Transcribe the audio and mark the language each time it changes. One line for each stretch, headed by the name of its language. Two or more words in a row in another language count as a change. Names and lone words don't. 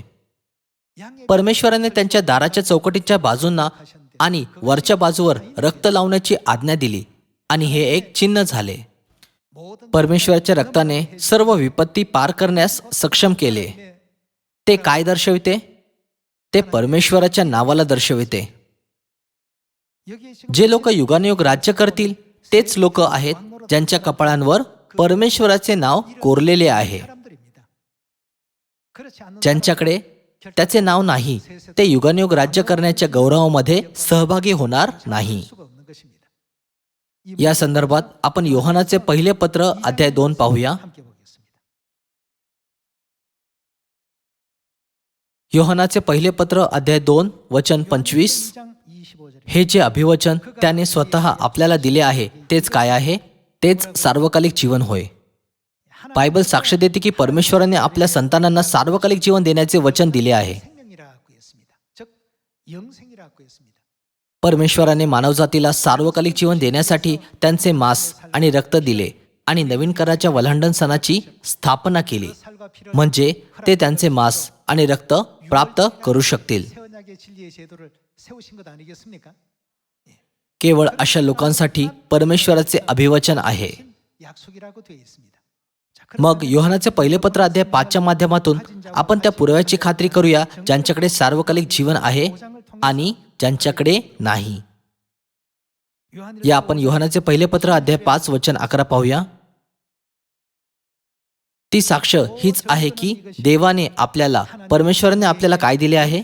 Marathi: परमेश्वराने त्यांच्या दाराच्या चौकटीच्या बाजूंना आणि वरच्या बाजूवर रक्त लावण्याची आज्ञा दिली आणि हे एक चिन्ह झाले.
Korean: 모든
Marathi: परमेश्वराच्या रक्ताने सर्व विपत्ती पार करण्यास सक्षम केले. ते काय दर्शविते? ते परमेश्वराच्या नावाला दर्शविते.
Korean: 여기에 지금
Marathi: जे लोक युगानुयुग राज्य करतील तेच लोक आहेत ज्यांच्या कपाळांवर परमेश्वराचे नाव कोरलेले आहे.
Korean: 사람들입니다. 그렇지 않는
Marathi: ज्यांच्याकडे त्याचे नाव नाही, ते युगानुयुग राज्य करण्याच्या गौरवामध्ये सहभागी होणार नाही.
Korean: 수가 없는 것입니다.
Marathi: या संदर्भात आपण योहानाचे पहिले पत्र अध्याय 2 पाहूया.
Korean: 함께 보겠습니다.
Marathi: योहानाचे पहिले पत्र अध्याय 2 वचन 25.
Korean: 2장 25절에
Marathi: हे जे अभिवचन त्याने स्वतः आपल्याला दिले आहे तेच काय आहे? तेच सार्वकालिक जीवन होय. बायबल साक्ष देते की परमेश्वराने आपल्या संतानांना सार्वकालिक जीवन देण्याचे वचन दिले आहे.
Korean: 생명이라고 했습니다. 즉 영생이라고 했습니다.
Marathi: परमेश्वराने मानवजातीला सार्वकालिक जीवन देण्यासाठी त्यांचे मांस आणि रक्त दिले आणि नवीन कराच्या वल्हांडण सणाची स्थापना केली,
Korean: 살과 피를
Marathi: म्हणजे ते त्यांचे मांस आणि रक्त प्राप्त करू शकतील.
Korean: 세언약의 신약의 진리의 제도를 세우신 것 아니겠습니까?
Marathi: केवळ अशा लोकांसाठी परमेश्वराचे अभिवचन आहे.
Korean: 약속이라고 되어 있습니다. 자,
Marathi: मग योहानाचे पहिले पत्र अध्याय 5च्या माध्यमातून आपण त्या पुराव्याची खात्री करूया ज्यांच्याकडे सार्वकालिक जीवन आहे आणि ज्यांच्याकडे नाही. या आपण योहानाचे पहिले पत्र अध्याय 5 वचन 11 पाहूया. ती साक्ष हीच आहे की देवाने आपल्याला परमेश्वराने आपल्याला काय दिले आहे.